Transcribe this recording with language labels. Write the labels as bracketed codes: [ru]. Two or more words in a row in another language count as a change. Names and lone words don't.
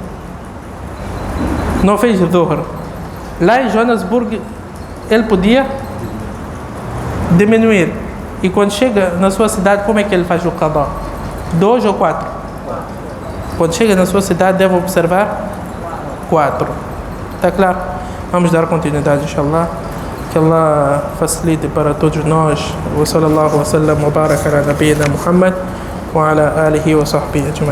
[pt] Lá em Joanesburgo, ele podia diminuir. E quando chega na sua cidade, como é que ele faz o qadá? 2 ou 4? Quando chega na sua cidade, deve observar 4. Está claro? Vamos dar continuidade, inshallah. [ar] Que Allah facilite [pt] para todos nós. [ar] وصلى الله وسلم وبارك على نبينا محمد وعلى آله وصحبه أجمعين.